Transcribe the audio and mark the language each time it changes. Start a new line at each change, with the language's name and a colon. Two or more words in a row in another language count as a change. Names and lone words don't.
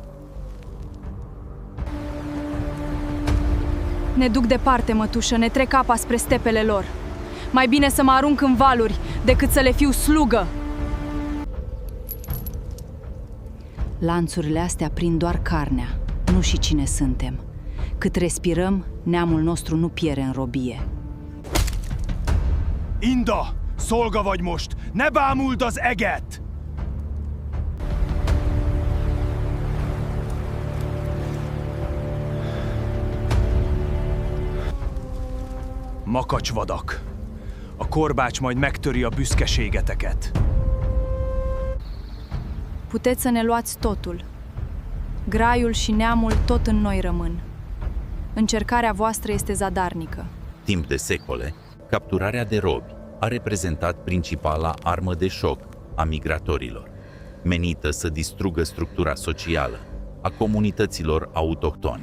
Romanian: Ne duc departe, mătușă, ne trec apa spre stepele lor. Mai bine să mă arunc în valuri decât să le fiu slugă. Lanțurile astea prind doar carnea, nu și cine suntem. Cât respirăm, neamul nostru nu piere în robie.
Hungarian: Inda, szolga vagy most! Ne bámuld az eget! Makacsvadak! A korbács majd megtöri a büszkeségeteket.
Romanian: Puteți să ne luați totul. Graiul și neamul tot în noi rămân. Încercarea voastră este zadarnică. Timp de secole, capturarea de robi a reprezentat principala armă de șoc a migratorilor, menită să distrugă structura socială a comunităților autohtone.